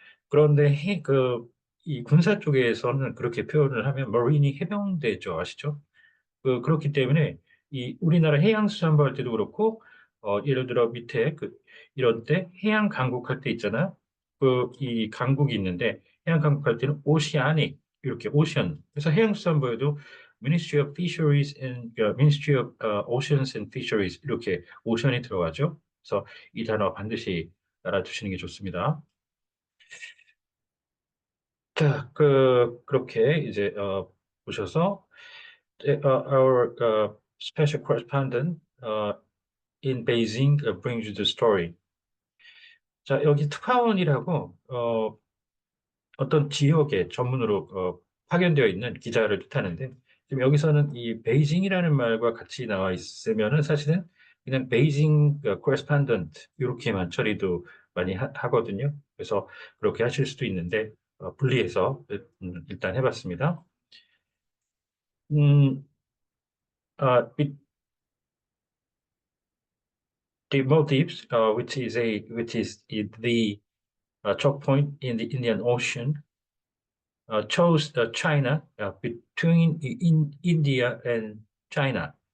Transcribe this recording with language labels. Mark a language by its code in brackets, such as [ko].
[ko] 그런데 이 군사 쪽에서는 그렇게 표현을 하면 marine이 해병대죠, 아시죠? 그렇기 때문에 이 우리나라 해양수산부 할 때도 그렇고 예를 들어 밑에 이런 때 해양 강국할 때 있잖아요. 이 강국이 있는데 해양 강국할 때는 오시아닉 이렇게 오션. 그래서 해양수산부에도 [en] Ministry of Fisheries and Ministry of Oceans and Fisheries [ko] 이렇게 오션이 들어가죠. 그래서 이 단어 반드시 알아두시는 게 좋습니다. 자, 그렇게 이제 보셔서 [en] our special correspondent in Beijing brings you the story. [ko] 자, 여기 특파원이라고 어떤 지역에 전문으로 파견되어 있는 기자를 뜻하는데 지금 여기서는 이 베이징이라는 말과 같이 나와 있으면은 사실은 그냥 베이징 correspondent 이렇게만 처리도 많이 하거든요. 그래서 그렇게 하실 수도 있는데 분리해서 일단 해봤습니다. [en] 음, with the Maldives, which is the choke point in the Indian Ocean, chose China between India and China.